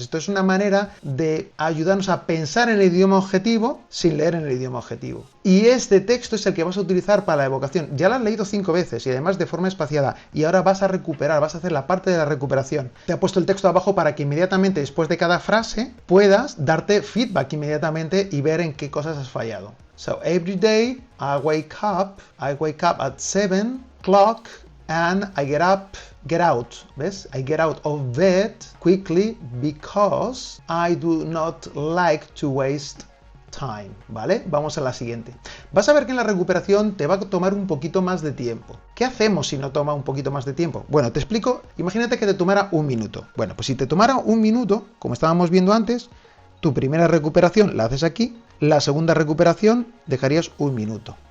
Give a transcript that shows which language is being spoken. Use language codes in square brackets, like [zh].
[es] Esto es una manera de ayudarnos a pensar en el idioma objetivo sin leer en el idioma objetivo. Y este texto es el que vas a utilizar para la evocación. Ya lo has leído 5 veces y además de forma espaciada. Y ahora vas a recuperar, vas a hacer la parte de la recuperación. Te ha puesto el texto abajo para que inmediatamente después de cada frase puedas darte feedback inmediatamente y ver en qué cosas has fallado. [en] So every day I wake up at 7 o'clock and I get out, [es] ¿ves? [en] I get out of bed quickly because I do not like to waste time, [es] ¿vale? Vamos a la siguiente. Vas a ver que en la recuperación te va a tomar un poquito más de tiempo. ¿Qué hacemos si no toma un poquito más de tiempo? Bueno, te explico. Imagínate que te tomara 1 minuto. Bueno, pues si te tomara 1 minuto, como estábamos viendo antes, tu primera recuperación la haces aquí, la segunda recuperación dejarías 1 minuto.